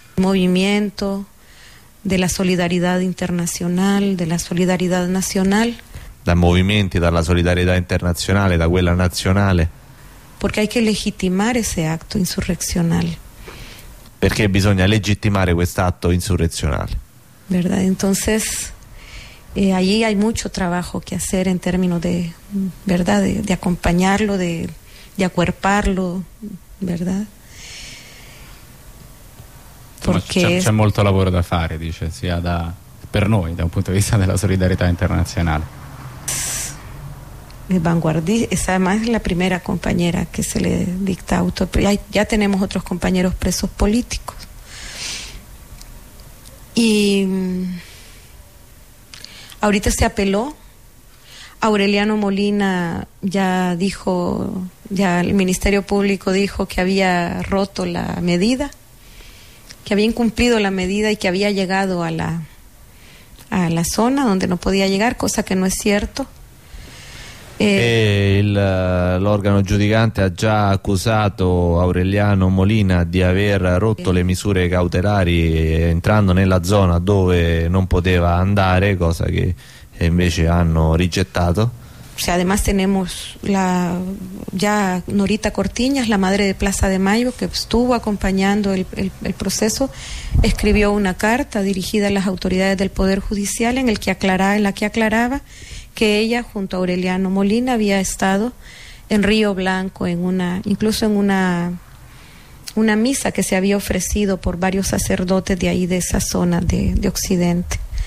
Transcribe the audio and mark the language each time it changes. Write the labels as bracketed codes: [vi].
[it] Il movimento della solidarietà internazionale, della solidarietà nazionale. Da movimenti, dalla solidarietà internazionale, da quella nazionale. [es] Perché hay que legitimar ese acto insurrezionale. [it] Perché bisogna legittimare quest'atto insurrezionale. [es] Verdad, entonces... allí hay mucho trabajo que hacer en términos de, ¿verdad?, de acompañarlo, de acuerparlo, ¿verdad? [it] Porque c'è molto lavoro da fare, dice, sia da per noi, da un punto di vista della solidarietà internazionale. [es] Esa además es la primera compañera que se le dicta auto, ya tenemos otros compañeros presos políticos. Y ahorita se apeló. Aureliano Molina ya dijo, ya el Ministerio Público dijo que había roto la medida, que había incumplido la medida y que había llegado a la zona donde no podía llegar, cosa que no es cierto. [it] L'organo giudicante ha già accusato Aureliano Molina di aver rotto le misure cautelari entrando nella zona dove non poteva andare, cosa che invece hanno rigettato. [es] Sí, además tenemos la ya Norita Cortiñas, la madre de Plaza de Mayo, que estuvo acompañando el proceso, escribió una carta dirigida a las autoridades del Poder Judicial en la que aclaraba que ella junto a Aureliano Molina había estado en Río Blanco incluso en una misa que se había ofrecido por varios sacerdotes de ahí de esa zona de Occidente.